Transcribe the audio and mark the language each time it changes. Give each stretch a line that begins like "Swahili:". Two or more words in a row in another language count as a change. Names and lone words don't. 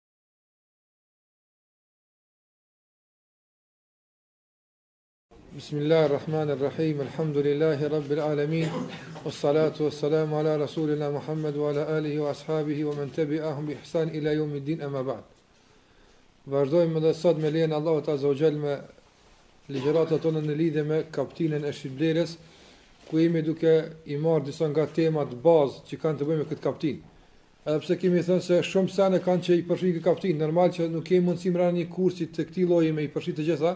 Arabic: بسم الله الرحمن الرحيم الحمد لله رب العالمين والصلاة والسلام على رسولنا محمد وعلى آله وأصحابه ومن تبعهم بإحسان إلى يوم الدين أما بعد.
Albanian: Vazhdojmë edhe sot me lejen e Allahut
Arabic: عز وجل
Albanian: me ligjëratat tona në lidhje me kaptinën e shitblerës, ku jemi duke i marrë disa nga temat bazë që kanë të bëjnë me këtë kaptinë. Edhe pse kemi thënë se shumë sene kanë që i përfshin këtë kaptinë, normal që nuk kemi mundësi mbrana një kursi të këtij lloji me i përfshi të gjitha.